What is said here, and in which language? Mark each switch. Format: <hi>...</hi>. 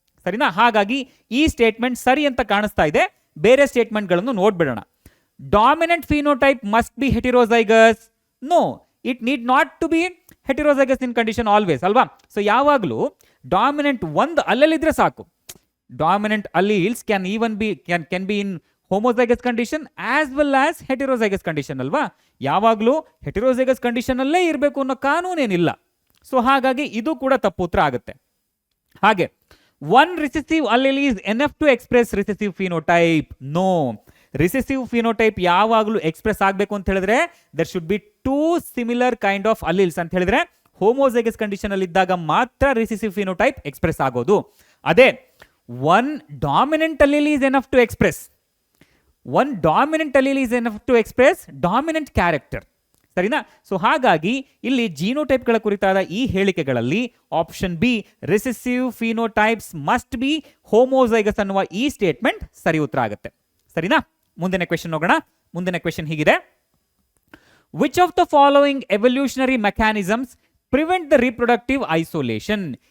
<kn>ಸರಿನಾ? ಹಾಗಾಗಿ ಈ ಸ್ಟೇಟ್ಮೆಂಟ್ ಸರಿ ಅಂತ ಕಾಣಿಸ್ತಾ ಇದೆ. ಬೇರೆ ಸ್ಟೇಟ್ಮೆಂಟ್ಗಳನ್ನು ನೋಡ್ಬಿಡೋಣ.</kn> <en>Dominant phenotype must be heterozygous? No, it need not to be heterozygous in condition always ಅಲ್ವಾ?</en> <kn>ಸೊ ಯಾವಾಗಲೂ ಡಾಮಿನೆಂಟ್ ಒಂದು ಅಲ್ಲಲ್ಲಿದ್ರೆ ಸಾಕು.</kn> <en>Dominant alleles can even be can be in homozygous condition as well as heterozygous condition ಅಲ್ವಾ?</en> <kn>ಯಾವಾಗಲೂ ಹೆಟಿರೋಜೈಗಸ್ ಕಂಡೀಷನ್ ಅಲ್ಲೇ ಇರಬೇಕು ಅನ್ನೋ ಕಾನೂನೇನಿಲ್ಲ. So ಹಾಗಾಗಿ ಇದು ಕೂಡ ತಪ್ಪು ಉತ್ತರ ಆಗುತ್ತೆ.</kn> <en>ಹಾಗೆ one recessive allele is enough to express recessive phenotype?</en> <kn>No, recessive phenotype ಯಾವಾಗಲೂ ಎಕ್ಸ್ಪ್ರೆಸ್ ಆಗಬೇಕು ಅಂತ ಹೇಳಿದ್ರೆ</kn> <en>there should be two similar kind of alleles</en> <kn>ಅಂತ ಹೇಳಿದ್ರೆ ಹೋಮೋಜೈಗಸ್ ಕಂಡೀಷನ್ ಅಲ್ಲಿ ಇದ್ದಾಗ ಮಾತ್ರ ರಿಸೆಸಿವ್ ಫಿನೋಟೈಪ್ ಎಕ್ಸ್ಪ್ರೆಸ್ ಆಗೋದು.</kn> <en>ಅದೇ one dominant allele is enough to express. One dominant allele is enough to express dominant character.</en> <kn>ಸರಿನಾ? ಸೊ ಹಾಗಾಗಿ ಇಲ್ಲಿ ಜೀನೋಟೈಪ್ಗಳ ಕುರಿತಾದ ಈ ಹೇಳಿಕೆಗಳಲ್ಲಿ option B</kn> <en>recessive phenotypes must be homozygous</en> <kn>ಅನ್ನುವ ಈ ಸ್ಟೇಟ್ಮೆಂಟ್ ಸರಿ ಉತ್ತರ ಆಗುತ್ತೆ. ಸರಿನಾ? ಮುಂದಿನ ಕ್ವೆಶ್ಚನ್ ಹೋಗೋಣ. ಮುಂದಿನ ಕ್ವೆಶ್ಚನ್ ಹೀಗಿದೆ.</kn> <en>Which of the following evolutionary mechanisms prevent the reproductive isolation?</en>